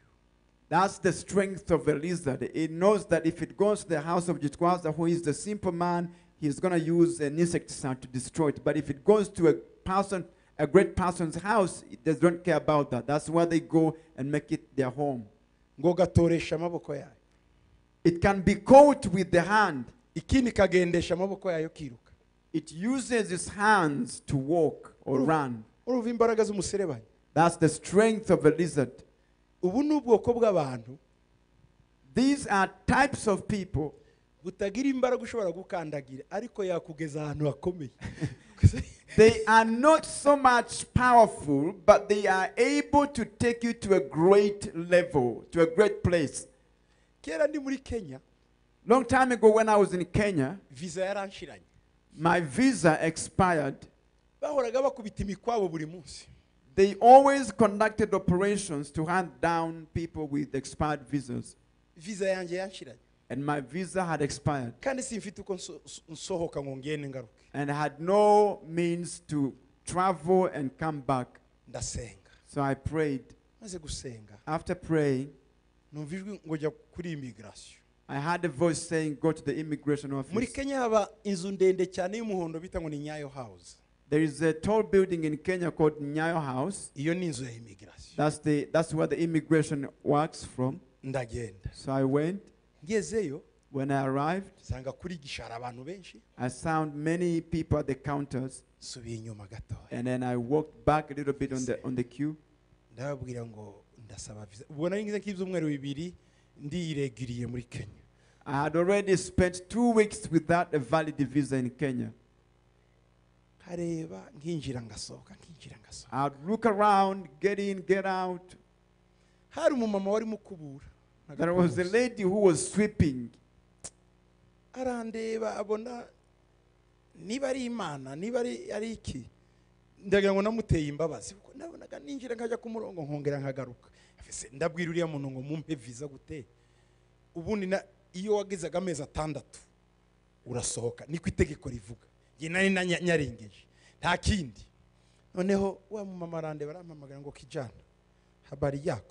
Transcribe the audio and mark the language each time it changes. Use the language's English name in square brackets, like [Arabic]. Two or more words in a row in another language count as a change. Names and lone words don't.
[English] That's the strength of a lizard. It knows that if it goes to the house of Jitwaza, who is the simple man, he's going to use an insecticide to destroy it. But if it goes to a person, a great person's house, they don't care about that. That's where they go and make it their home. [Kinyarwanda] ngo gatoresha amaboko yayo [English] It can be caught with the hand. [Kinyarwanda] ikindi kagendesha amaboko yayo kiruka [English] It uses its hands to walk or run. [Kinyarwanda] urumva imbaraga z'umuserebanya [English] That's the strength of a lizard. [Kinyarwanda] ubu ni ubwoko bw'abantu [English] These are types of people [Kinyarwanda] butagira imbaraga ushobora gukandagira ariko yakugeza ahantu hakomeye [English] they are not so much powerful, but they are able to take you to a great level, to a great place. [Kinyarwanda] kera ndi muri Kenya [English] Long time ago when I was in Kenya, [Kinyarwanda] visa yaranshiranye [English] my visa expired. [Kinyarwanda] bahoraga bakubita imikwabo buri munsi [English] They always conducted operations to hand down people with expired visas. [Kinyarwanda] visa yanjye yanshiranye [English] And my visa had expired. [Kinyarwanda] kandi simfite uko nsohoka ngo ngende ngaruke [English] And I had no means to travel and come back. [Kinyarwanda] ndasenga [English] So I prayed. [Kinyarwanda] maze gusenga [English] After praying, [Kinyarwanda] numva ijwi ngo jya kuri immigration [English] I had a voice saying, go to the immigration [Kinyarwanda] muri [English] office. [Kinyarwanda] Kenya haba inzu ndende cyane y'umuhondo bita ngo ni Nyayo House [English] There is a tall building in Kenya called Nyayo House. [Kinyarwanda] iyo ni inzu ya immigration [English] That's where the immigration works from. [Kinyarwanda] ndagenda [English] So I went. [Kinyarwanda] ngezeyo [English] When I arrived, [Kinyarwanda] nsanga kuri gishara abantu benshi [English] I found many people at the counters. [Kinyarwanda] subiye inyuma gatoya [English] And then I walked back a little bit on the queue. [Kinyarwanda] ndababwira ngo ndasaba visa ubwo nari ngize nk'ibyumweru bibiri ndiregiriye muri Kenya [English] I had already spent 2 weeks without a valid visa in Kenya. [Kinyarwanda] nkareba nkinjira ngasohoka nkinjira ngasohoka [English] I'd look around, get in, get out. [Kinyarwanda] hari umumama wari mukubura [English] There was a lady who was sweeping. [Kinyarwanda] arandeba abona niba ari imana niba ari iki ndagira ngo namuteye imbabazi kuko nabonaga ninjira nkajya ku murongo nkongera nkagaruka ndabwira uriya muntu ngo mumpe visa gute ubundi iyo wagizaga amezi 6 urasohoka niko itegeko rivuga nge nari nyarengeje nta kindi noneho wa mama arandeba arampamagara ngo [Swahili] kijana habari yako.